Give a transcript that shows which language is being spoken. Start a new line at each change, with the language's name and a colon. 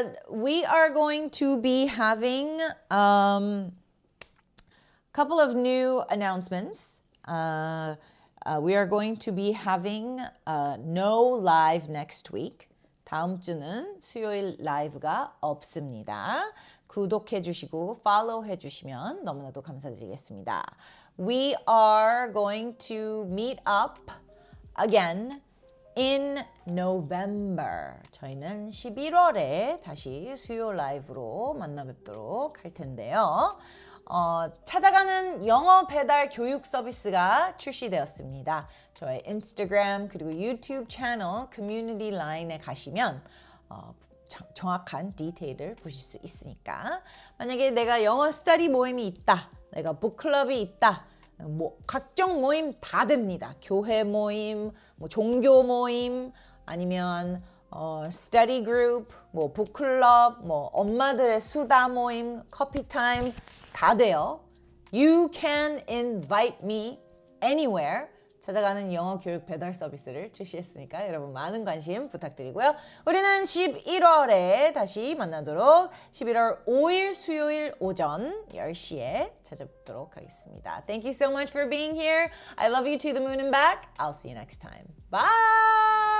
English: We are going to be having a couple of new announcements. We are going to be having no live next week.
Korean: 다음 주는 수요일 라이브가 없습니다. 구독해 주시고 팔로우 해 주시면 너무나도 감사드리겠습니다.
English: We are going to meet up again in November.
Korean: 저희는 11월에 다시 수요 라이브로 만나 뵙도록 할 텐데요. 찾아가는 영어 배달 교육 서비스가 출시되었습니다. 저의 인스타그램 그리고 유튜브 채널 커뮤니티 라인에 가시면 정확한 디테일을 보실 수 있으니까 만약에 내가 영어 스터디 모임이 있다, 내가 북클럽이 있다, 뭐 각종 모임 다 됩니다. 교회 모임, 뭐 종교 모임, 아니면 스터디 그룹, 뭐 북클럽, 뭐 엄마들의 수다 모임, 커피 타임 다 돼요.
English: You can invite me anywhere.
Korean: 찾아가는 영어 교육 배달 서비스를 출시했으니까 여러분 많은 관심 부탁드리고요. 우리는 11월에 다시 만나도록 11월 5일 수요일 오전 10시에 찾아뵙도록 하겠습니다.
English: Thank you so much for being here. I love you to the moon and back. I'll see you next time. Bye!